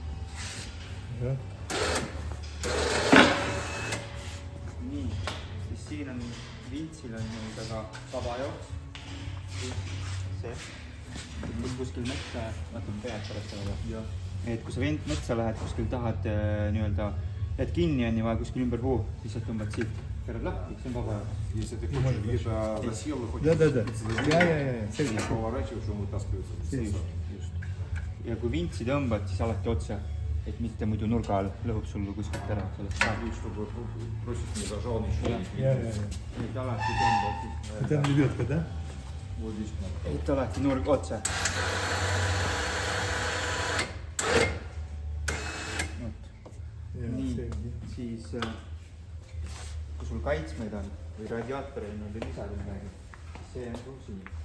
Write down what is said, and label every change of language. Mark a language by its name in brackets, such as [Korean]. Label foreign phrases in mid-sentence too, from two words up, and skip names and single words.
[Estonian] Nii, siis siin on vintsil on nii-öelda ka vaba jooks. See. Kuskil metsa, vaatame pead pärast ära. Et kui sa metsa lähed, kuskil tahad nii-öelda, et kinni on ja vaja kuskil ümber puu, siis sa tõmbad siit, keerad lahti, see on vaba jooks. [Russian] Если ты хочешь где-то засел, Да. Selline поворачиваешь, он вытаскивается. [Estonian] Ja kui vintsi tõmbad, siis alati otse, et mitte muidu nurga all lõhub sul kuskilt ära. [Russian] Чтобы бросить не зажал ничего. [Estonian] Et alati tõmbad. [Russian] Это лебедка, да? Вот здесь кнопка. [Estonian] Et alati nurg otse. Nii, siis kui sul kaitsmeid on või radiaatoril on või lisada midagi, siis see on sul siin.